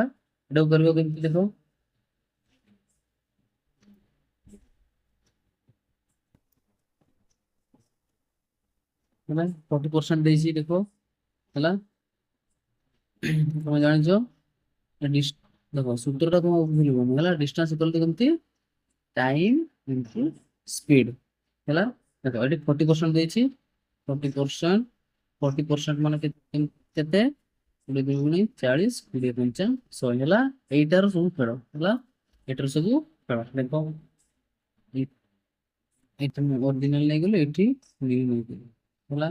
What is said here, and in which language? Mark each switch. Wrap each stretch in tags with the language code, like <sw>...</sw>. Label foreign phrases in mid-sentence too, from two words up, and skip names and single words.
<or>ଏଟାକୁ କରିବ କେମିତି ଦେଖ, ହେଲା 40% ଦେଇଛି ଦେଖ ହେଲା। ତମେ ଜାଣିଛ ଦେଖ ସୂତ୍ରଟା କଣ ଭୁଲିବନି ହେଲା,</or> <en>distance equal to</en> <or>କେମିତି</or> <en>time into speed</en> <or>ହେଲା। ଦେଖ ଏଠି 40% ଦେଇଛି, 40% 40% ମାନେ କେତେ 20 ଦୁଗୁଣି 40, 20 ପଞ୍ଚା 100 ହେଲା। ଏଇଟାର ସବୁ ଫେଳ ହେଲା, ଏଟାର ସବୁ ଫେଳ ଦେଖ, ଏଇଟା ଅରିଜିନାଲ ନେଇଗଲେ, ଏଠି ନ୍ୟୁ ନେଇଗଲେ ହେଲା।</or>